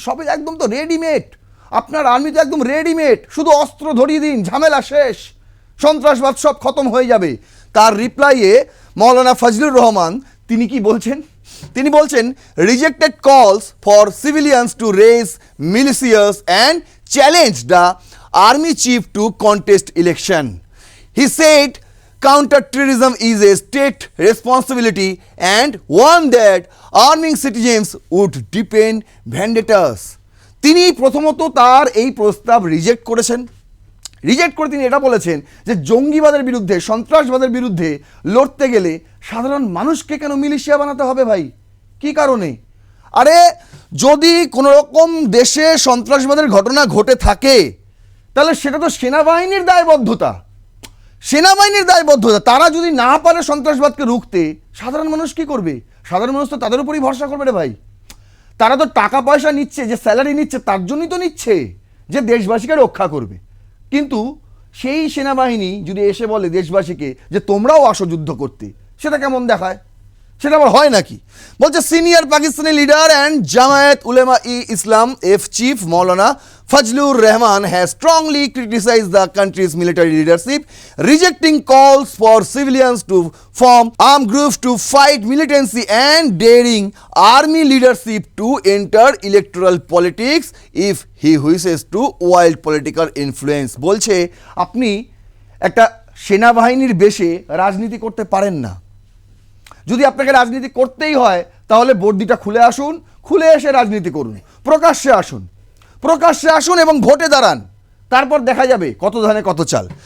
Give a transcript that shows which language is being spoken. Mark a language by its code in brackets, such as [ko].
[bn] সবে একদম তো রেডিমেড, আপনার আর্মি তো একদম রেডিমেড, শুধু অস্ত্র ধরিয়ে দিন, ঝামেলা শেষ, সন্ত্রাসবাদ সব খতম হয়ে যাবে। তার রিপ্লাইয়ে মৌলানা ফজলুর রহমান তিনি কি বলছেন? তিনি বলছেন [en] Rejected calls for civilians to raise militias and challenge the army chief to contest election. He said counter-terrorism is a state responsibility and one that arming citizens would deepen vendettas. [bn] তিনি প্রথমত তার এই প্রস্তাব রিজেক্ট করেছেন। রিজেক্ট করে তিনি এটা বলেছেন যে জঙ্গিবাদের বিরুদ্ধে, সন্ত্রাসবাদের বিরুদ্ধে লড়তে গেলে সাধারণ মানুষকে কেন মিলিশিয়া বানাতে হবে ভাই? কি কারণে? আরে যদি কোনো রকম দেশে সন্ত্রাসবাদের ঘটনা ঘটে থাকে তাহলে সেটা তো সেনাবাহিনীর দায়বদ্ধতা, সেনাবাহিনীর দায়বদ্ধতা। তারা যদি না পারে সন্ত্রাসবাদকে রুখতে, সাধারণ মানুষ কি করবে? সাধারণ মানুষ তো তাদের উপরই ভরসা করবে রে ভাই। তারা তো টাকা পয়সা নিচ্ছে, যে স্যালারি নিচ্ছে তার জন্যই তো নিচ্ছে যে দেশবাসীকে রক্ষা করবে। কিন্তু সেই সেনাবাহিনী যদি এসে বলে দেশবাসীকে যে তোমরাও আসো যুদ্ধ করতে, সেটা কেমন দেখায়? সেটা আবার হয় নাকি? বলছে [en] Senior Pakistani leader and Jamiat Ulema e Islam F chief Maulana Fazlur Rehman has strongly criticized the country's military leadership, rejecting calls for civilians to form armed groups to fight militancy and daring army leadership to enter electoral politics if he wishes to wield political influence. [bn] বলছে আপনি একটা সেনাবাহিনীর বেশে রাজনীতি করতে পারেন না। যদি আপনাকে রাজনীতি করতেই হয় তাহলে বর্দিটা খুলে আসুন, খুলে এসে রাজনীতি করুন, প্রকাশ্যে আসুন এবং ভোটে দাঁড়ান, তারপর দেখা যাবে কত ধানে কত চাল।